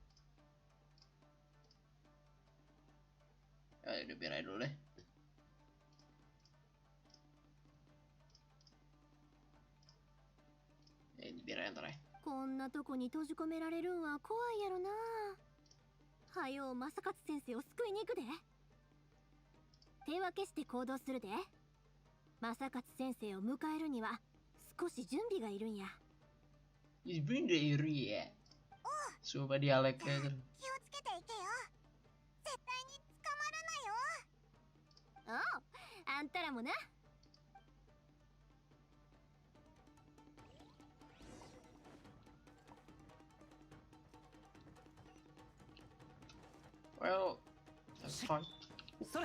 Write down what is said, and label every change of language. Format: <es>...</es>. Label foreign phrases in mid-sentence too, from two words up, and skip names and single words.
<id>Udah biar aja dulu deh. Ini biar aja ntar ya.</id> <ja>こんなとこに閉じ込められるんは怖いやろな。はよう正勝先生を救いに行くで。手分けして行動するで。正勝先生を迎えるには少し準備がいるんや。</ja> <id>Jadi iri ya. Coba dialeknya tuh.</id> <ja>気をつけていけよ。絶対に捕まらないよ。おう、あんたらもな。</ja> <en>Well, that's fine.</en> <ja>Sore.</ja>